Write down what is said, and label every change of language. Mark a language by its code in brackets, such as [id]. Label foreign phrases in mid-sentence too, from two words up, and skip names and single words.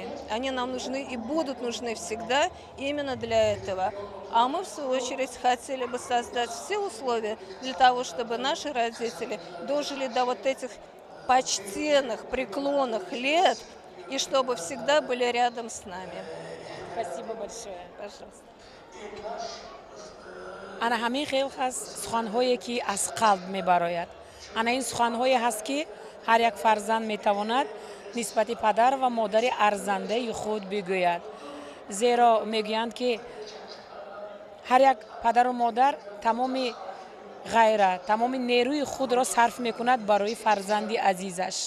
[ru] Они нам нужны и будут нужны всегда именно для этого. А мы, в свою очередь, хотели бы создать все условия для того, чтобы наши родители дожили до вот этих почтенных, преклонных лет, и чтобы всегда были рядом с нами. Спасибо большое. Пожалуйста. [tg] ана ҳамин хел ҳаст суханҳое ки аз қалб мебарояд. ана ин суханҳое ҳаст ки ҳар як фарзанд метавонад нисбати падар ва модари арзандаи худ бигӯяд. зеро мегӯянд ки ҳар як падару модар тамоми ғайрат, тамоми нерӯи худро сарф мекунад барои фарзанди азизаш.